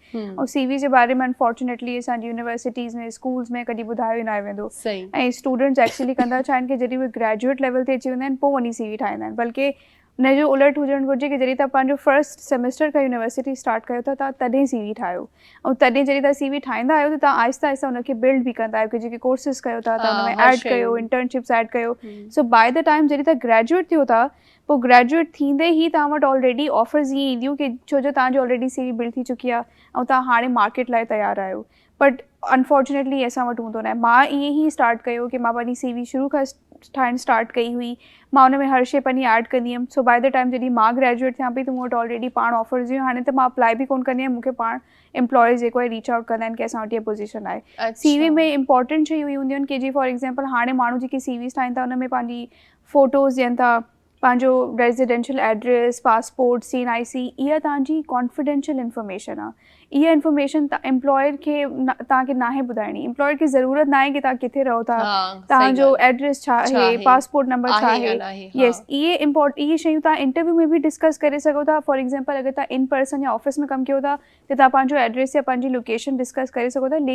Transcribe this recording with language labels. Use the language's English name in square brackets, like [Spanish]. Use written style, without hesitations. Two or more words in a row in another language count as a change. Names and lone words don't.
[Sindhi] ऐं CV जे बारे में अनफॉर्चुनेटली असांजी यूनिवर्सिटीज़ में स्कूल्स में कॾहिं ॿुधायो न वेंदो ऐं [English] students actually [Sindhi] कंदा छा आहिनि कि जॾहिं उहे [English] graduate level [Sindhi] ते अची वेंदा आहिनि पोइ वञी CV ठाहींदा आहिनि, बल्कि हुन जो उलट हुजणु घुरिजे कि जॾहिं तव्हां पंहिंजो [English] first semester [Sindhi] खां [English] university start [Sindhi] कयो था तव्हां तॾहिं CV ठाहियो ऐं तॾहिं जॾहिं तव्हां CV ठाहींदा आहियो त तव्हां आहिस्ता आहिस्ता हुनखे बिल्ड बि कंदा आहियो कि जेके कोर्सिस कयो था तव्हां हुन में ऐड कयो, [English] internships add [Sindhi] कयो। [English] so by the time [Sindhi] जॾहिं तव्हां ग्रेजुएट थियो था पोइ ग्रेजुएट थींदे ई तव्हां वटि [English] already offers [Sindhi] ईअं ईंदियूं कि छो जो तव्हांजी [English] already CV build [Sindhi] थी चुकी आहे ऐं तव्हां हाणे मार्केट लाइ तयारु आहियो। [English] but unfortunately [Sindhi] असां वटि हूंदो न आहे। मां ईअं ई स्टार्ट कयो कि मां पंहिंजी CV शुरू खां ठाहिणु स्टार्ट कई हुई, मां हुन में हर शइ पंहिंजी ऐड कंदी हुअमि। [English] so by the time [Sindhi] जॾहिं मां ग्रेजुएट थियां पई त मूं वटि ऑलरेडी पाण ऑफर्स हुयूं, हाणे त मां अप्लाई बि कोन कंदी आहियां, मूंखे पाण एम्प्लॉयर्स जेको आहे [English] reach out [Sindhi] कंदा आहिनि कि असां वटि इहा पोजीशन आहे। CV में इंपॉर्टेंट शयूं हूंदियूं आहिनि कि जीअं [English] for example [Sindhi] हाणे माण्हू जेके CVs ठाहिनि था हुन में पंहिंजी फ़ोटोज़ ॾियनि था, पंहिंजो [English] residential address, passport, CNIC, [Sindhi] इहा तव्हांजी [English] confidential information [Sindhi] आहे। इहा [English] information employer [Sindhi] खे तव्हांखे नाहे ॿुधाइणी, एम्प्लॉयर खे ज़रूरत न आहे कि तव्हां किथे रहो था, तव्हांजो एड्रेस छा आहे, [English] passport number [Sindhi] छा आहे। येस, इहे शयूं तव्हां इंटरव्यू में बि डिस्कस करे सघो था। [English] for example [Sindhi] अगरि तव्हां [English] in person [Sindhi] या ऑफिस में कमु कयो था त तव्हां पंहिंजो एड्रेस या पंहिंजी [English] location discuss [Sindhi] करे सघो था।